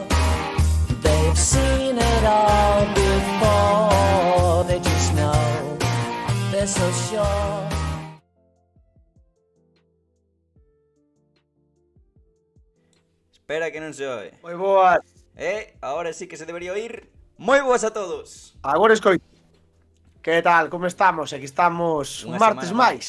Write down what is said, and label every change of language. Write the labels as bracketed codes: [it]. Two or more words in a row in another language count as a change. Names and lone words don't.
[en] They've seen it all before. They just know they're so sure. [gl] Espera que non se oe. Moi boas. [es] Ahora sí que se debería oír. [gl] Moi boas a todos. Agora escoito. Que tal? Como estamos? Aquí estamos un martes máis.